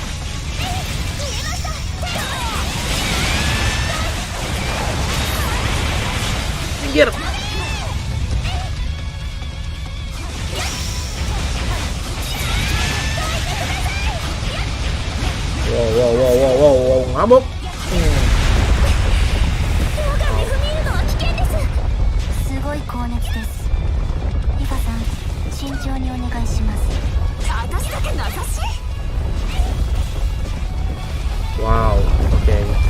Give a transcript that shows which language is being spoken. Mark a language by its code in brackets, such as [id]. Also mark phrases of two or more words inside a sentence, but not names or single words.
[id] Minggir. Wow, ngamuk. [ja] すごい高熱です。リカさん、慎重にお願いします。私だけ名指し？ [en] Wow, okay.